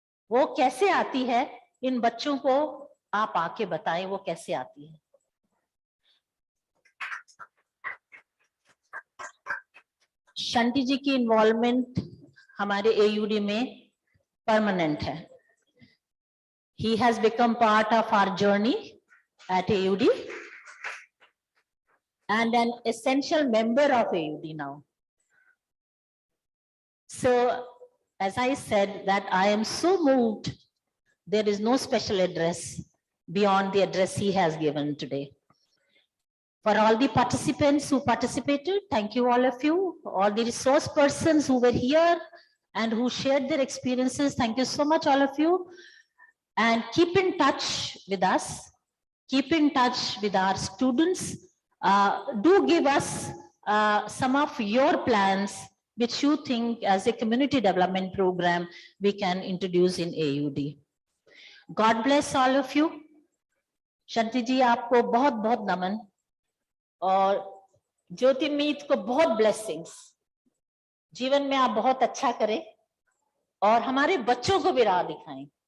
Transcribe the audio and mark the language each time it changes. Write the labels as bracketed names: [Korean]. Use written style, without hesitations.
[Hindi] वो कैसे आती है, इन बच्चों को आप आके बताएं वो कैसे आती है। शंटी जी की इन्वॉल्वमेंट हमारे एयूडी में परमानेंट है। [English] He has become part of our journey at AUD and an essential member of AUD now. So, as I said, that I am so moved, there is no special address beyond the address he has given today. For all the participants who participated, thank you all of you, all the resource persons who were here and who shared their experiences, thank you so much all of you. And keep in touch with us, keep in touch with our students. Do give us some of your plans which you think as a community development program we can introduce in AUD. God bless all of you. [Hindi] Shanti ji, आपको बहुत बहुत नमन और ज्योतिर्मीत को बहुत blessings. जीवन में आप बहुत अच्छा करें और हमारे बच्चों को भी राह दिखाएं.